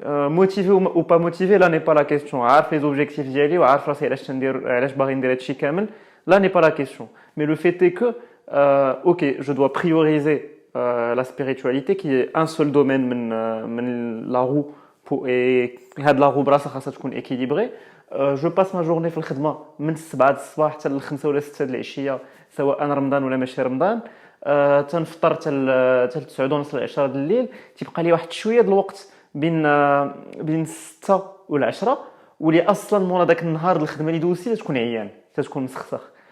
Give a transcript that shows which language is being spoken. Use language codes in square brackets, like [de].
[fr] Motivé ou pas motivé, là n'est pas la question. [ar] عارف les objectifs ديالي وعارف راسي علاش باغي ندير هادشي كامل. [fr] Là n'est pas la question. Mais le fait est que je dois prioriser la spiritualité qui est un seul domaine من la roue et هاد la roue براسها خاصها تكون équilibrée. [ar] Je passe ma journée في الخدمة من 7 الصباح حتى ل 5 ولا 6 د العشية سواء رمضان ولا ماشي رمضان. تنفطر حتى 9 ونص ل 10 د الليل. تيبقى لي واحد شويه د الوقت بين 6 ولا 10 واللي اصلا مورا داك النهار الخدمه اللي دوزتي تكون عيان تكون مسخسخ.